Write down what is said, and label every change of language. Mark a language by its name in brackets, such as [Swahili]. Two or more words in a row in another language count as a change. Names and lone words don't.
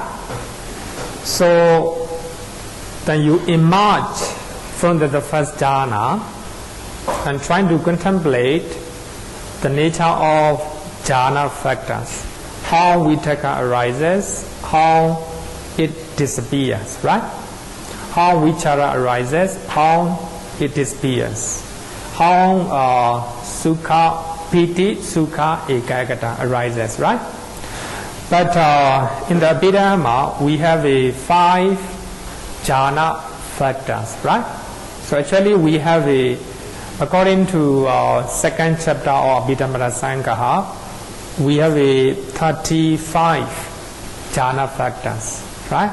[English] So then you emerge from the first jhana and trying to contemplate the nature of jhana factors, how vitakka arises, how it disappears, right? How vichara arises, how it disappears, how [Pali] sukha, piti, sukha, ekaggata [English] arises, right? But in the Abhidhamma, we have a 5 jhana factors, right? So actually we have according to second chapter of Abhidhamma Sangaha, we have a 35 jhana factors, right?